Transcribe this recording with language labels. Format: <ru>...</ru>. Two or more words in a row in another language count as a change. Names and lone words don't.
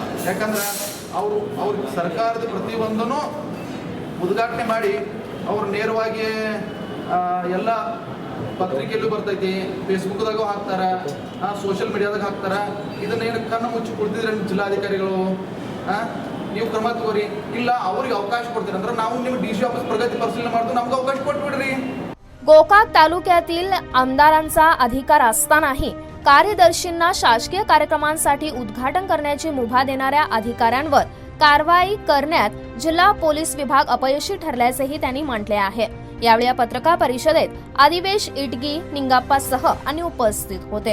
<kn>ಯಾಕಂದ್ರೆ ಅವ್ರಿಗೆ ಸರ್ಕಾರದ ಪ್ರತಿಯೊಂದನ್ನು ಉದ್ಘಾಟನೆ ಮಾಡಿ ಅವ್ರು ನೇರವಾಗಿ ಎಲ್ಲ ಪತ್ರಿಕೆಯಲ್ಲೂ ಬರ್ತೈತಿ, ಫೇಸ್ಬುಕ್ದಾಗೂ ಹಾಕ್ತಾರೆ, ಸೋಷಿಯಲ್ ಮೀಡಿಯಾದಾಗ ಹಾಕ್ತಾರೆ। ಇದನ್ನೇನು ಕಣ್ಣು ಮುಚ್ಚಿ ಕೊಡ್ತಿದ್ರೆ ಜಿಲ್ಲಾಧಿಕಾರಿಗಳು ನೀವು ಕ್ರಮ ತಗೋರಿ, ಇಲ್ಲ ಅವ್ರಿಗೆ ಅವಕಾಶ ಕೊಡ್ತೀರಿ ಅಂದ್ರೆ ನಾವು ನಿಮ್ಮ DC ऑफिस ಪ್ರಗತಿ ಪರಿಶೀಲನೆ ಮಾಡ್ತೀವಿ, ನಮ್ಗೆ ಅವಕಾಶ ಕೊಟ್ಬಿಡ್ರಿ।</kn> <mr>गोकाक तालुक्यातील आमदारांचा अधिकार असतानाही कार्यदर्शींना शासकीय कार्यक्रमांसाठी उद्घाटन करण्याची मुभा देणाऱ्या अधिकाऱ्यांवर कारवाई करण्यात जिल्हा पोलीस विभाग अपयशी ठरल्याचेही त्यांनी म्हटले आहे। यावेळी या पत्रकार परिषदेत आदिवेश इटगी, निंगाप्पासह अन्य उपस्थित होते।</mr>